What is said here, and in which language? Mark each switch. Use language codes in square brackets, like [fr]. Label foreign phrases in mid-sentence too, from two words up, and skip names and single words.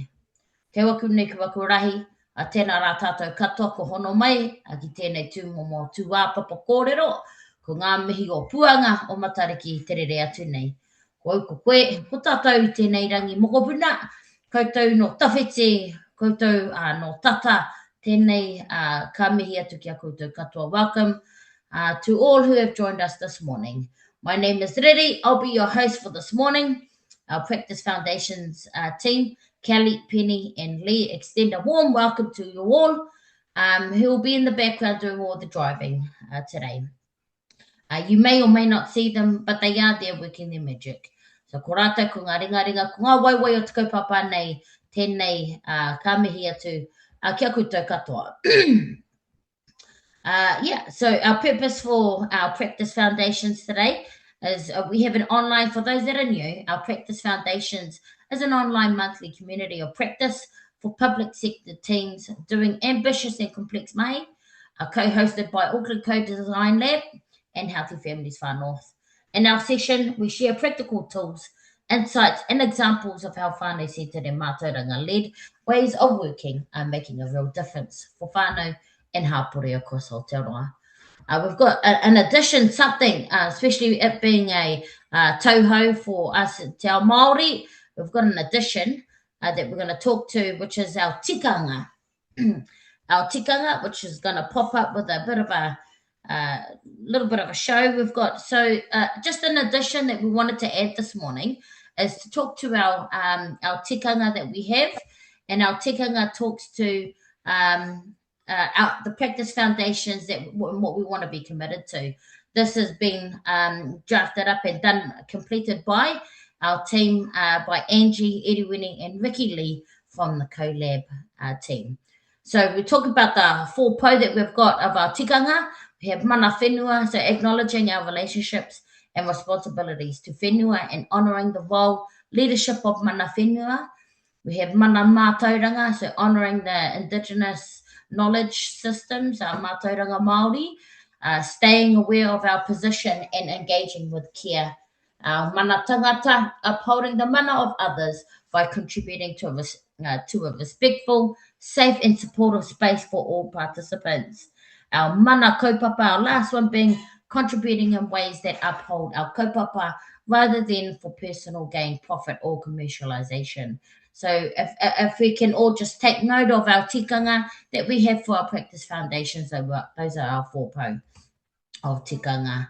[mi] Kei waku nei ki waku rahi, a tēnā rā tātou katoa ko hono mai, a ki tēnei tūmomo tū wāpapa kōrero, ko ngā mihi o Puanga o Matariki te rere atu nei. Ko au ko koe, ko tātou I tēnei rangi mokopuna, koutou no tawhiti, koutou no tata, tēnei ka mihi atu ki a koutou katoa. [en] Welcome to all who have joined us this morning. My name is Riri, I'll be your host for this morning. Our Practice Foundations team, Kelly, Penny and Lee, extend a warm welcome to you all who will be in the background doing all the driving today. You may or may not see them, but they are there working their magic. [mi] So ko rātou ko ngā ringa, ko ngā waiwai o te kaupapa nei, tēnei ka mihi atu kia koutou katoa. [en] So our purpose for our Practice Foundations today is we have an online, for those that are new, our Practice Foundations is an online monthly community of practice for public sector teams doing ambitious and complex mahi, co-hosted by Auckland Co-Design Lab and Healthy Families Far North. In our session, we share practical tools, insights and examples of how whānau-centred and mātauranga-led ways of working are making a real difference for whānau and hapori across Aotearoa. We've got, in addition, something, especially it being a tauhou for us [mi] te ao Māori, [en] we've got an addition that we're going to talk to, which is our tikanga. Our tikanga, which is going to pop up with a bit of a little bit of a show we've got. So just an addition that we wanted to add this morning is to talk to our tikanga that we have, and our tikanga talks to the practice foundations that what we want to be committed to. This has been drafted up and completed by our team, by Angie, Eruini and Ricky Lee from the CoLab team. So we talk about the 4 po that we've got of our tikanga. We have [mi] mana whenua, [en] so acknowledging our relationships and responsibilities to whenua and honouring the role, leadership of [mi] mana whenua. [en] We have [mi] mana mātauranga, [en] so honouring the Indigenous knowledge systems, our [mi] mātauranga Māori, [en] staying aware of our position and engaging with care. Our [mi] mana tangata, [en] upholding the mana of others by contributing to a respectful, safe and supportive space for all participants. Our [mi] mana kaupapa, [en] our last one being contributing in ways that uphold our kaupapa rather than for personal gain, profit or commercialization. So if we can all just take note of our tikanga that we have for our Practice Foundations, those are our 4 po of tikanga.